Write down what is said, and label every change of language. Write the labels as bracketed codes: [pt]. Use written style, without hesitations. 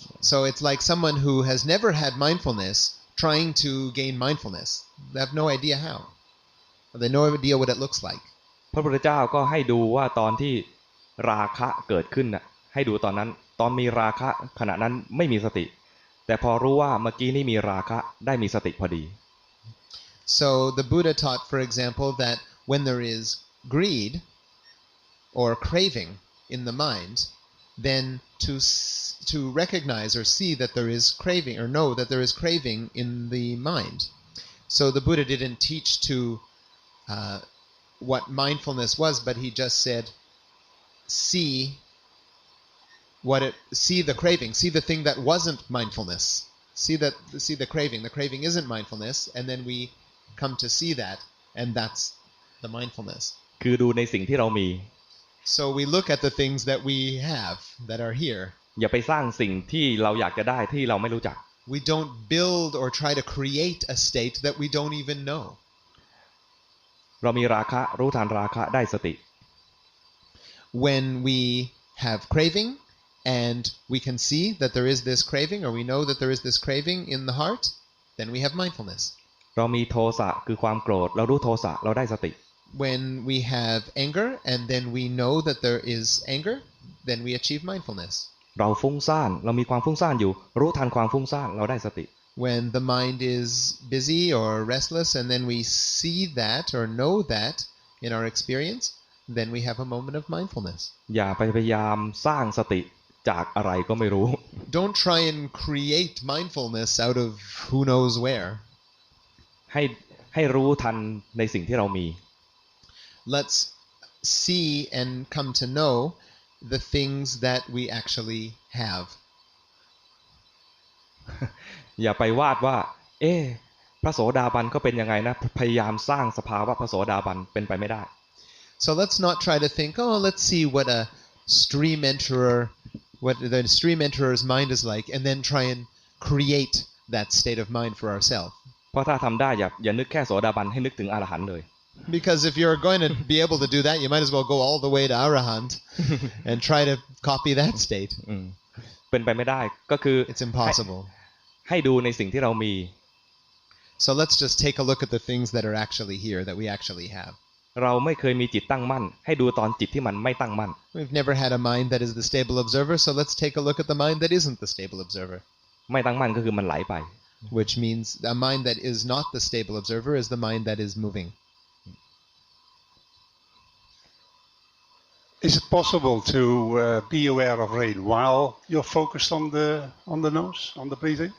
[en] So it's like someone who has never had mindfulness trying to gain mindfulness. They have no idea how. They have no idea what it looks like. [th] พระพุทธเจ้าก็ให้ดูว่าตอนที่ราคะเกิดขึ้นน่ะให้ดูตอนนั้นตอนมีราคะขณะนั้นไม่มีสติแต่พอรู้ว่าเมื่อกี้นี่มีราคะได้มีสติพอดี [en] So the Buddha taught, for example, that when there is greed or craving in the mind, then to recognize or see that there is craving or know that there is craving in the mind. So the Buddha didn't teach to what mindfulness was, but he just said, see the craving, see the thing that wasn't mindfulness, see the craving. The craving isn't mindfulness, and then we come to see that, and that's the mindfulness. [th] คือดูในสิ่งที่เรามี [en] So we look at the things that we have that are here. [th] อย่าไปสร้างสิ่งที่เราอยากจะได้ที่เราไม่รู้จัก [en] We don't build or try to create a state that we don't even know. [th] เรามีราคะรู้ทันราคะได้สติ [en] When we have craving and we can see that there is this craving, or we know that there is this craving in the heart, then we have mindfulness. [th] เรามีโทสะคือความโกรธเรารู้โทสะเราได้สติ [en] When we have anger and then we know that there is anger, then we achieve mindfulness. [th] เราฟุ้งซ่านเรามีความฟุ้งซ่านอยู่รู้ทันความฟุ้งซ่านเราได้สติ [en] When the mind is busy or restless and then we see that or know that in our experience, then we have a moment of mindfulness. [th] อย่าไปพยายามสร้างสติจากอะไรก็ไม่รู้ [en] Don't try and create mindfulness out of who knows where. [th] ให้รู้ทันในสิ่งที่เรามี [en] Let's see and come to know the things that we actually have. [th] อย่าไปวาดว่าพระโสดาบันก็เป็นยังไงนะพยายามสร้างสภาวะพระโสดาบันเป็นไปไม่ได้ [en] So let's not try to think, oh, let's see what a stream enterer, what the stream enterer's mind is like, and then try and create that state of mind for ourselves. [th] เพราะถ้าทำได้อย่านึกแค่โสดาบันให้นึกถึงอรหันต์เลย [en] Because if you're going to be able to do that, you might as well go all the way to Arahant and try to copy that state. [th] เป็นไปไม่ได้ก็คือ [en] It's impossible. [th] ให้ดูในสิ่งที่เรามี [en] So let's just take a look at the things that are actually here, that we actually have. [th] เราไม่เคยมีจิตตั้งมั่นให้ดูตอนจิตที่มันไม่ตั้งมั่น [en] We've never had a mind that is the stable observer, so let's take a look at the mind that isn't the stable observer. [th] ไม่ตั้งมั่นก็คือมันไหลไป [en] Which means a mind that is not the stable observer is the mind that is moving. Is it possible to be aware of rain while you're focused on the nose, on the breathing?